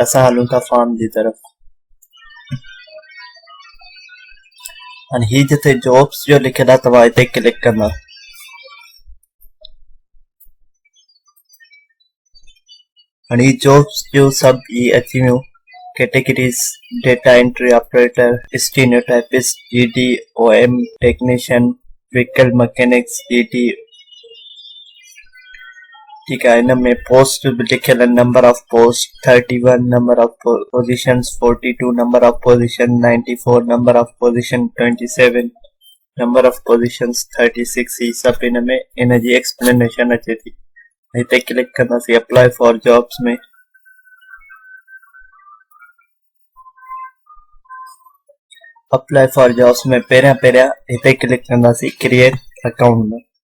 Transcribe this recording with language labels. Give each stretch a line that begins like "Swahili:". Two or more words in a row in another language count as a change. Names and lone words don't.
Sindhi: असां हलूं था फॉर्म जी तरफ़। हाणे ही जिथे जॉब्स जो लिखियलु आहे तव्हां हिते क्लिक कंदा। हाणे ही जॉब्स जो सभु ही अची वियूं कैटेगरीज।
English: Data entry operator, stenotypist, GD, OM technician, vehicle mechanics, GD.
Urdu: ٹھیک ہے,
Sindhi: इन में पोस्ट भी लिखियल है।
English: Number of post 31, number of positions 42, number of position 94, number of position 27, number of positions 36.
Sindhi: ही सब इन में इन जी एक्सप्लेनेशन अचे थी। हिते क्लिक कंदासीं
English: apply for jobs
Sindhi: में।
English: apply for jobs
Sindhi: में पहिरियां हिते क्लिक कंदासीं
English: create account
Sindhi: में।